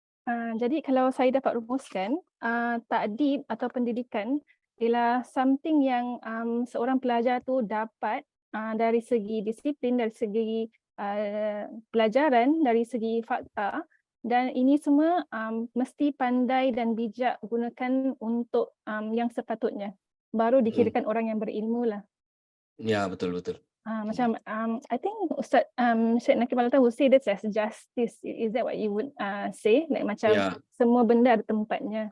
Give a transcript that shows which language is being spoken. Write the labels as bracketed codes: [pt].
[ms] Jadi kalau saya dapat rumuskan, takdib atau pendidikan ialah something yang seorang pelajar tu dapat dari segi disiplin, dari segi pelajaran, dari segi fakta, dan ini semua mesti pandai dan bijak gunakan untuk yang sepatutnya. Baru dikirakan orang yang berilmu lah. Ya, betul-betul. [en] Macam I think Ustaz Syed Nakib Al-Taha would say this as justice. Is that what you would say? [ms] Like macam semua benda ada tempatnya.